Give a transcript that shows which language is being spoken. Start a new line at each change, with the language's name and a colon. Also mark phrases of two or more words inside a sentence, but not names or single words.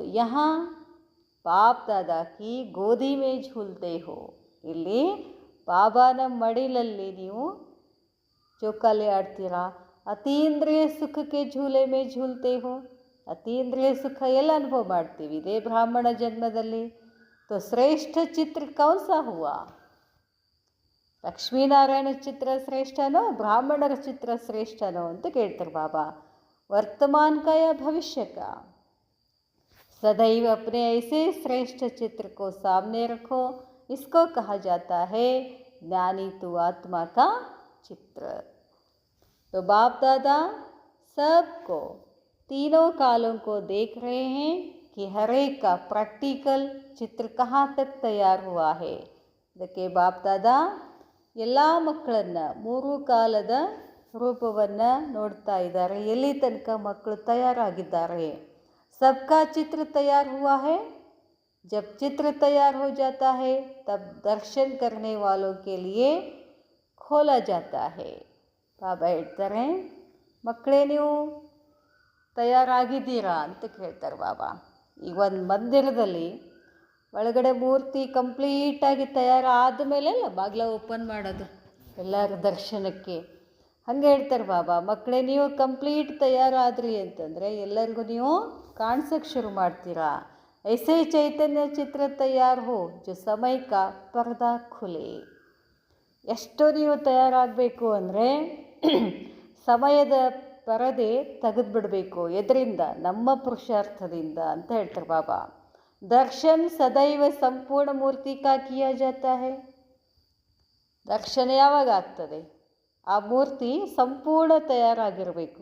Hindi: यहाँ बाप दादा की गोदी में झूलते हो.
Kannada: ಇಲ್ಲಿ ಬಾಬಾನ ಮಡಿಲಲ್ಲಿ ನೀವು ಜೋಕಾಲಿ ಆಡ್ತೀರಾ. ಅತೀಂದ್ರಿಯ ಸುಖಕ್ಕೆ
Hindi: झूले में झूलते हो.
Kannada: ಅತೀಂದ್ರಿಯ ಸುಖ ಎಲ್ಲ ಅನುಭವ ಮಾಡ್ತೀವಿ ಇದೇ ಬ್ರಾಹ್ಮಣ ಜನ್ಮದಲ್ಲಿ.
Hindi: तो श्रेष्ठ चित्र कौन सा हुआ?
Kannada: ಲಕ್ಷ್ಮೀನಾರಾಯಣ ಚಿತ್ರ ಶ್ರೇಷ್ಠನೋ ಬ್ರಾಹ್ಮಣರ ಚಿತ್ರ ಶ್ರೇಷ್ಠನೋ ಅಂತ ಕೇಳ್ತಾರೆ ಬಾಬಾ.
Hindi: वर्तमान का या भविष्य का? सदैव अपने ऐसे श्रेष्ठ चित्र को सामने रखो. इसको कहा जाता है ज्ञानी तो आत्मा का चित्र. तो बाप दादा सबको तीनों कालों को देख रहे हैं कि हर एक का प्रैक्टिकल चित्र कहाँ तक तैयार हुआ है.
Kannada: ಅದಕ್ಕೆ ಬಾಪ್ ದಾದಾ ಎಲ್ಲ ಮಕ್ಕಳನ್ನು ಮೂರು ಕಾಲದ ರೂಪವನ್ನು ನೋಡ್ತಾ ಇದ್ದಾರೆ. ಎಲ್ಲಿ ತನಕ ಮಕ್ಕಳು ತಯಾರಾಗಿದ್ದಾರೆ.
Hindi: सबका चित्र तैयार हुआ है. जब चित्र तैयार हो जाता है तब दर्शन करने वालों के लिए खोला जाता है.
Kannada: ಬಾಬಾ ಹೇಳ್ತಾರೆ, ಮಕ್ಕಳೇ ನೀವು ತಯಾರಾಗಿದ್ದೀರಾ ಅಂತ ಕೇಳ್ತಾರೆ ಬಾಬಾ. ಈಗ ಒಂದು ಮಂದಿರದಲ್ಲಿ ಒಳಗಡೆ ಮೂರ್ತಿ ಕಂಪ್ಲೀಟಾಗಿ ತಯಾರಾದ ಮೇಲೆ ಬಾಗಿಲ ಓಪನ್ ಮಾಡೋದು ಎಲ್ಲರ ದರ್ಶನಕ್ಕೆ. ಹಾಗೆ ಹೇಳ್ತಾರೆ ಬಾಬಾ, ಮಕ್ಕಳೇ ನೀವು ಕಂಪ್ಲೀಟ್ ತಯಾರಾದ್ರಿ ಅಂತಂದರೆ ಎಲ್ಲರಿಗೂ ನೀವು ಕಾಣಿಸೋಕ್ಕೆ ಶುರು ಮಾಡ್ತೀರಾ.
Hindi: ऐसे चैतन्य चित्र तैयार हो जो समय का पर्दा खुले.
Kannada: ಎಷ್ಟು ನೀವು ತಯಾರಾಗಬೇಕು ಅಂದರೆ ಸಮಯದ ಪರದೆ ತೆಗೆದುಬಿಡಬೇಕು. ಎದರಿಂದ? ನಮ್ಮ ಪುರುಷಾರ್ಥದಿಂದ ಅಂತ ಹೇಳ್ತಾರೆ ಬಾಬಾ.
Hindi: दर्शन सदैव संपूर्ण मूर्ति का किया जाता है.
Kannada: ದರ್ಶನ ಯಾವಾಗ ಆಗ್ತದೆ? ಆ ಮೂರ್ತಿ ಸಂಪೂರ್ಣ ತಯಾರಾಗಿರಬೇಕು.